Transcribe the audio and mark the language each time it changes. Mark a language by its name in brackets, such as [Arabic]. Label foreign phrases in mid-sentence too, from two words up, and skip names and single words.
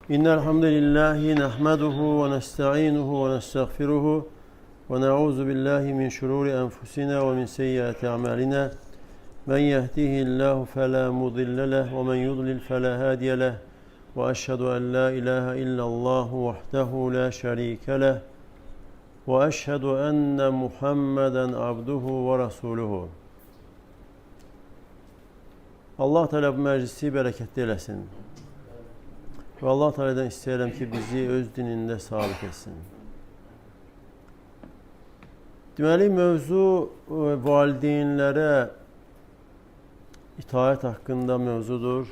[Arabic] إن الحمد لله نحمده ونستعينه ونستغفره ونعوذ بالله من شرور أنفسنا ومن سيئات أعمالنا من يهده الله فلا مضل له ومن يضلل فلا هادي له وأشهد أن لا إله إلا الله وحده لا شريك له وأشهد أن محمدا عبده ورسوله. [Azerbaijani] Allah Teala bu məclisi bərəkətli eləsin. Və Allah Teala'dan istəyirəm ki, bizi öz dinində sabit etsin. Deməli, mövzu valideynlərə itaət haqqında mövzudur.